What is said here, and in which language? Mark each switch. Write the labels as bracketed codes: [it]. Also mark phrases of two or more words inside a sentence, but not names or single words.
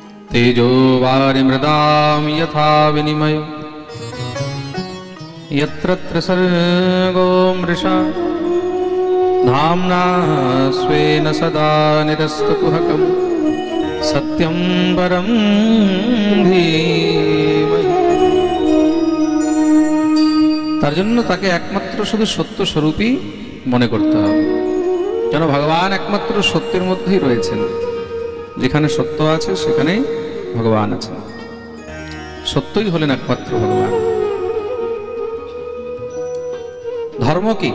[sa] तेजो वारिमृदां यथा विनिमय यत्र त्रिसर्गो मृषा धाम्ना स्वेन सदा निरस्तकुहकं सत्यं परं धीमहि। [bn] তার জন্য তাকে একমাত্র শুধু সত্য স্বরূপই মনে করতে হবে, যেন ভগবান একমাত্র সত্যের মধ্যেই রয়েছেন। যেখানে সত্য আছে সেখানেই ভগবান আছেন। সত্যই হলেন একমাত্র ভগবান। ধর্ম কি?